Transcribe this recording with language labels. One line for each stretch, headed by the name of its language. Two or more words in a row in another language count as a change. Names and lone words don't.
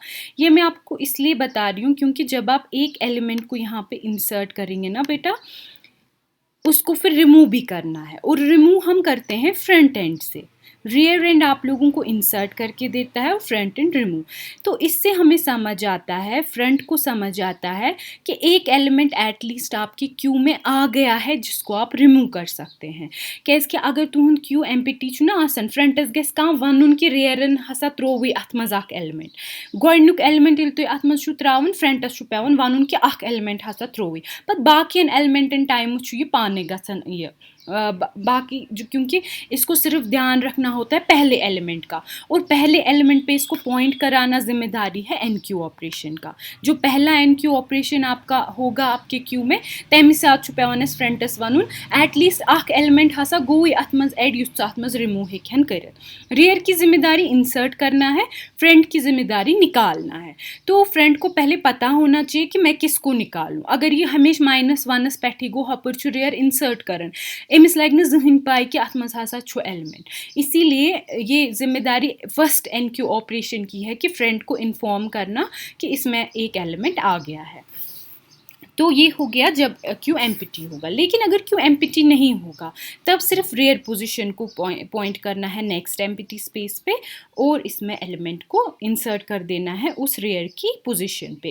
Hindi: ये मैं आपको इसलिए बता रही हूँ क्योंकि जब आप एक एलिमेंट को यहाँ पे इंसर्ट करेंगे ना बेटा, उसको फिर रिमूव भी करना है, और रिमूव हम करते हैं
English: front end
Hindi: से।
English: rear end
Hindi: आप लोगों को इंसर्ट करके देता है और
English: front end
Hindi: रिमूव। तो इससे हमें समझ आता है, फ्रंट को समझ आता है कि एक एलिमेंट एटलीस्ट आपकी क्यू में आ गया है जिसको आप रिमूव कर सकते हैं।
Kashmiri: कैसे अगर तुम
English: queue empty
Kashmiri: छु ना आसन, फ्रंटस गस कम वनुन कि रियरन हसा त्रोवई अथ मज अख एलिमेंट। गोडनुक एलिमेंट येल तुय अथ मज छु त्रावन, फ्रंटस छु पेवन वनुन कि अख एलिमेंट हसा त्रोवई। पत बाकियन एलिमेंटन टाइम छु ये पाने गसन ये बाकी जो,
Hindi: क्योंकि इसको सिर्फ ध्यान रखना होता है पहले एलिमेंट का, और पहले एलिमेंट पे इसको पॉइंट कराना जिम्मेदारी है NQ ऑपरेशन का। जो पहला NQ ऑपरेशन आपका होगा आपके क्यू में,
Kashmiri: तम साथ पेवानस फ्रंटस वनुन एटलीस्ट अख एलिमेंट हसा गोई अथ मज एड युस अथ मज रिमूव हेन कर।
Hindi: रियर की जिम्मेदारी इंसर्ट करना है, फ्रंट की जिम्मेदारी निकालना है। तो फ्रंट को पहले पता होना चाहिए कि मैं किसको निकालूं।
Kashmiri: अगर ये हमेशा -1 पे गो हपर छु रियर इंसर्ट करन, अमिस लग न जहन पाई कि अथ मज हसा छु एलिमेंट।
Hindi: इसीलिए ये जिम्मेदारी
English: first NQ operation
Hindi: की है कि फ्रंट को इन्फॉर्म करना कि इसमें एक एलिमेंट आ गया है। तो ये हो गया जब
English: queue empty
Hindi: होगा। लेकिन अगर
English: queue empty
Hindi: नहीं होगा तब सिर्फ
English: rear position
Hindi: को पॉइंट करना है
English: next empty space
Hindi: पे, और इसमें एलिमेंट को इंसर्ट कर देना है उस रेयर की पोजीशन पे।